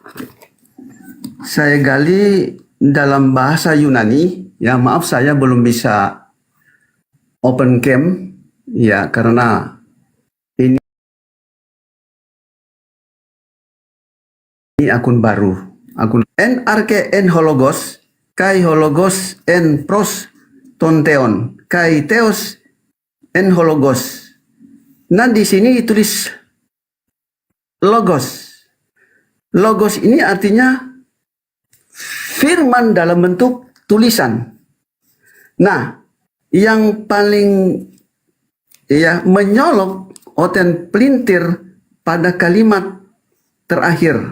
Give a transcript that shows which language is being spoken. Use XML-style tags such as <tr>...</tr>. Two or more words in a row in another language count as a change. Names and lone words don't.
<id>Saya gali dalam bahasa Yunani, ya. Maaf saya belum bisa</id> <en>open cam,</en> <id>ya, karena ini akun baru, akun</id> <el>ἐν ἀρχῇ ἦν ὁ λόγος καὶ ὁ λόγος ἦν πρὸς τὸν θεόν καὶ θεὸς ἦν ὁ λόγος.</el> <id>Nah, di sini ditulis logos. Logos ini artinya firman dalam bentuk tulisan. Nah, yang paling menyolok Oten pelintir pada kalimat terakhir.</id>